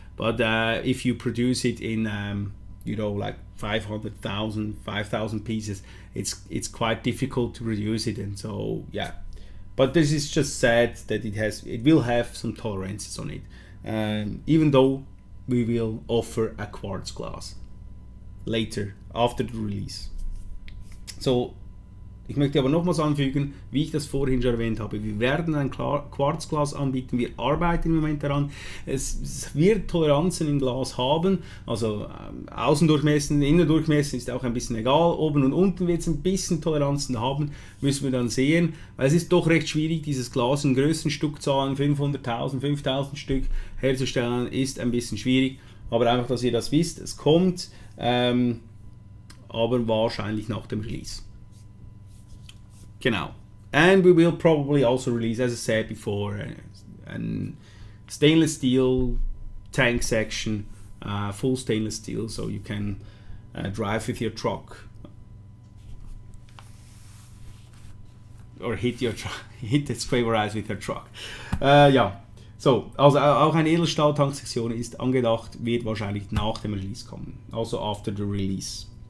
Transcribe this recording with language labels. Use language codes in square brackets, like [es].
[en] But if you produce it in you know, like 5,000 pieces, it's quite difficult to reduce it, and so yeah. But this is just said that it will have some tolerances on it, even though we will offer a quartz glass later after the release. [de] So, ich möchte aber nochmals anfügen, wie ich das vorhin schon erwähnt habe, wir werden ein Quarzglas anbieten, wir arbeiten im Moment daran. Es wird Toleranzen im Glas haben, also Außendurchmesser, Innendurchmesser ist auch ein bisschen egal, oben und unten wird es ein bisschen Toleranzen haben, müssen wir dann sehen, weil es ist doch recht schwierig, dieses Glas in größeren Stückzahlen, 500.000, 5.000 Stück herzustellen, ist ein bisschen schwierig, aber einfach, dass ihr das wisst, es kommt, aber wahrscheinlich nach dem Release. Genau. [en] And we will probably also release, as I said before, a stainless steel tank section, full stainless steel, so you can drive with your truck or hit the SQuape A with your truck. [de] Ja, so, also auch eine Edelstahl-Tanksektion ist angedacht, wird wahrscheinlich nach dem Release kommen, also [en] after the release.